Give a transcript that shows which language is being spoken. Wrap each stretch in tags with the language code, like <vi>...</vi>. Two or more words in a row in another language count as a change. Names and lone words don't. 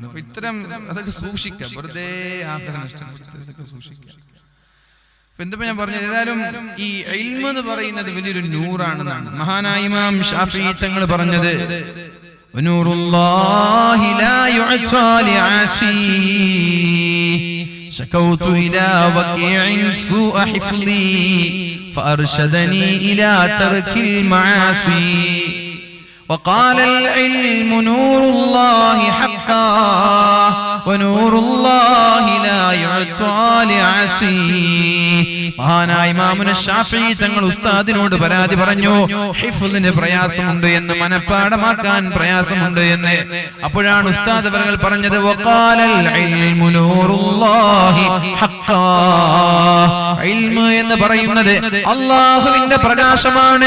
<ml>അപ്പൊ ഇത്തരം അതൊക്കെ സൂക്ഷിക്കാം, വെറുതെ ആഗ്രഹം നഷ്ടപ്പെടുത്തി ഇതൊക്കെ സൂക്ഷിക്കാം. എന്താ ഞാൻ പറഞ്ഞത്, ഏതായാലും ഈ ഇൽമ് എന്ന് പറയുന്നത് വലിയൊരു നൂറാണെന്നാണ് മഹാനായ ഇമാം ശാഫിഈ തങ്ങൾ പറഞ്ഞത്.</ml> <ar>ونور الله لا يؤتى لعاصي شكوت إلى وكيع سوء حفظي فأرشدني إلى ترك المعاصي وقال العلم نور الله حقا ونور الله لا يعطى لعصي</ar> <ml>മഹാനായ ഇമാമുന ശാഫിഈ തങ്ങൾ ഉസ്താദിനോട് പരാതി പറഞ്ഞു, ഹിഫ്ളിന് പ്രയാസമുണ്ട് എന്ന്, മനപ്പാഠമാക്കാൻ പ്രയാസമുണ്ട് എന്ന്. അപ്പോഴാണ് ഉസ്താദ് അവர்கள் പറഞ്ഞത്,</ml> <ar>وقال العلم نور الله حقا,</ar> <ml>ഇൽമു എന്ന് പറയുന്നത് അല്ലാഹുവിന്റെ പ്രകാശമാണ്.</ml>